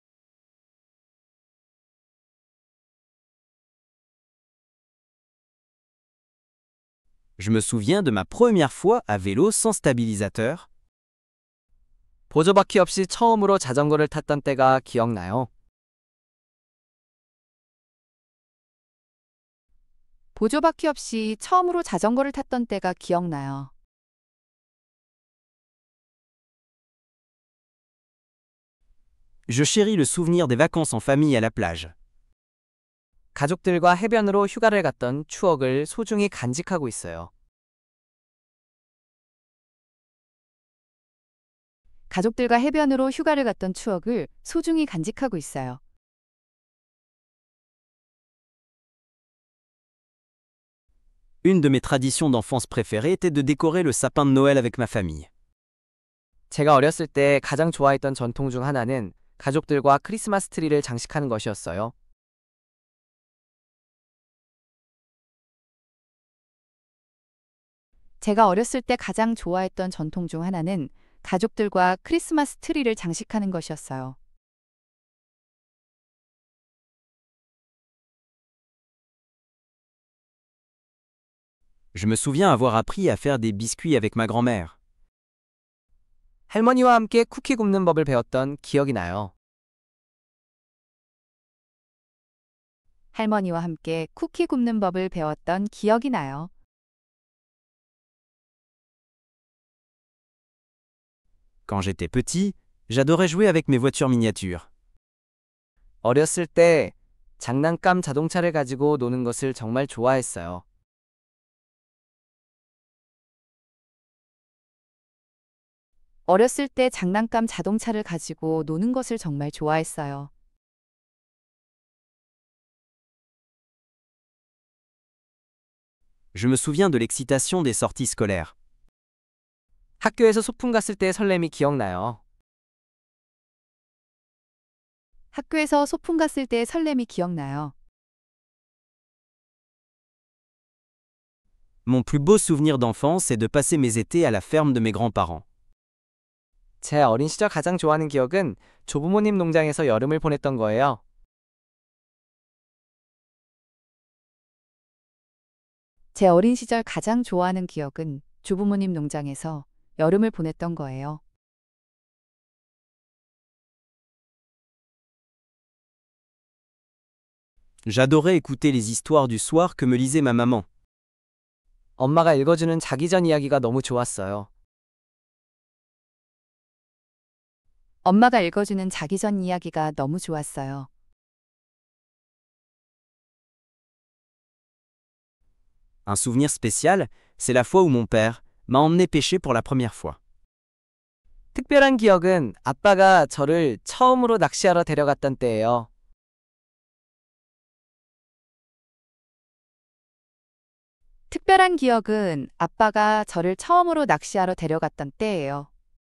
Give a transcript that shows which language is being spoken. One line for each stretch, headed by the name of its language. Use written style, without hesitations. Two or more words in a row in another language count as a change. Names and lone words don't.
French: Je me souviens de ma première fois à vélo sans stabilisateur.
Korean: 보조바퀴 없이 처음으로 자전거를 탔던 때가 기억나요. 보조바퀴 없이 처음으로 자전거를 탔던 때가 기억나요.
French: Je chéris le souvenir des vacances en famille à la plage.
Korean: 가족들과 해변으로 휴가를 갔던 추억을 소중히 간직하고 있어요. 가족들과 해변으로 휴가를 갔던 추억을 소중히 간직하고 있어요.
French: Une de mes traditions d'enfance préférées était de décorer le sapin de Noël avec ma famille.
Korean: 제가 어렸을 때 가장 좋아했던 전통 중 하나는 가족들과 크리스마스 트리를 장식하는 것이었어요. 제가 어렸을 때 가장 좋아했던 전통 중 하나는 가족들과 크리스마스 트리를 장식하는 것이었어요.
French: Je me souviens avoir appris à faire des biscuits avec ma grand-mère.
Korean: 할머니와 함께 쿠키 굽는 법을 배웠던 기억이 나요. 할머니와 함께 쿠키 굽는 법을 배웠던 기억이 나요.
French: Quand j'étais petit, j'adorais jouer avec mes voitures miniatures.
Korean: 어렸을 때 장난감 자동차를 가지고 노는 것을 정말 좋아했어요. 어렸을 때 장난감 자동차를 가지고 노는 것을 정말 좋아했어요.
French: Je me souviens de l'excitation des sorties scolaires.
Korean: 학교에서 소풍 갔을 때의 설렘이 기억나요. 학교에서 소풍 갔을 때의 설렘이 기억나요.
French: Mon plus beau souvenir d'enfance est de passer mes étés à la ferme de mes grands-parents.
Korean: 제 어린 시절 가장 좋아하는 기억은 조부모님 농장에서 여름을 보냈던 거예요. 제 어린 시절 가장 좋아하는 기억은 조부모님 농장에서 여름을 보냈던 거예요.
French: J'adorais écouter les histoires du soir que me lisait ma maman.
Korean: 엄마가 읽어주는 자기 전 이야기가 너무 좋았어요. 엄마가 읽어주는 자기 전 이야기가 너무 좋았어요.
French: Un souvenir spécial, c'est la fois où mon père m'a emmené pêcher pour la première fois.
Korean: 특별한 기억은 아빠가 저를 처음으로 낚시하러 데려갔던 때예요. 특별한 기억은 아빠가 저를 처음으로 낚시하러 데려갔던 때예요.